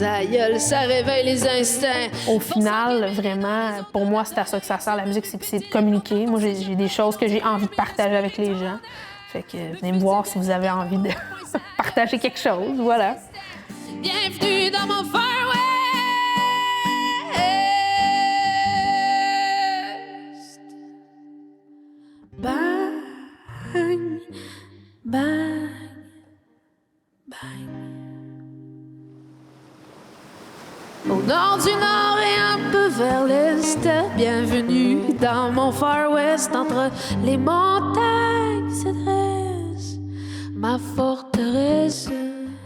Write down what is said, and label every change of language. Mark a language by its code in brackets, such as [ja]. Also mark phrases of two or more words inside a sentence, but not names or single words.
[fr] Ça gueule, ça réveille les instincts. Au final, vraiment, pour moi, c'est à ça que ça sert la musique, c'est de communiquer. Moi, j'ai des choses que j'ai envie de partager avec les gens. Fait que venez me voir si vous avez envie de partager quelque chose, voilà. Bienvenue dans mon Far West. Bang, bang, bang. Au nord du nord et un peu vers l'est, bienvenue dans mon Far West. Entre les montagnes se dresse ma forteresse.